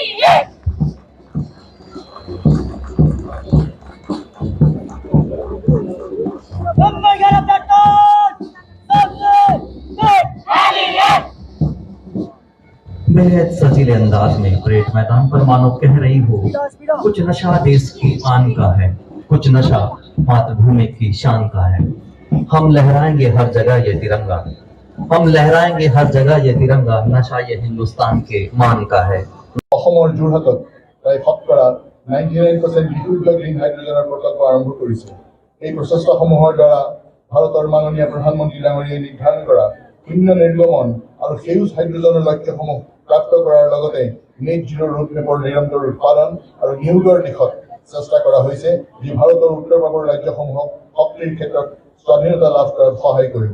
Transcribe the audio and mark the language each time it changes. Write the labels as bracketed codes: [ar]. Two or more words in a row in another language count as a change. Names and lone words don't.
[hi] बेहद सजीले अंदाज में परेड मैदान पर मानो कह रही हो कुछ नशा देश की आन का है, कुछ नशा मातृभूमि की शान का है। हम लहराएंगे हर जगह ये तिरंगा, हम लहराएंगे हर जगह ये तिरंगा, नशा ये हिंदुस्तान के मान का है। [as] অসমৰ যোৰহাটত প্ৰায় শতকৰা 99% বিশুদ্ধ [en] green hydrogen [as] প্ৰকল্প আৰম্ভ কৰিছে। এই প্ৰচেষ্টাসমূহৰ দ্বাৰা ভাৰতৰ মাননীয় প্ৰধানমন্ত্ৰী ডাঙৰীয়াই নিৰ্ধাৰণ কৰা শূন্য নিৰ্গমন আৰু সেউজ হাইড্ৰজেনৰ লক্ষ্যসমূহ প্ৰাপ্ত কৰাৰ লগতে [en] net zero road map [as] নিৰন্তৰ উৎপাদন আৰু নিয়োগৰ দিশত চেষ্টা কৰা হৈছে যি ভাৰতৰ উত্তৰ পূবৰ ৰাজ্যসমূহক শক্তিৰ ক্ষেত্ৰত স্বাধীনতা লাভ কৰাত সহায় কৰিব।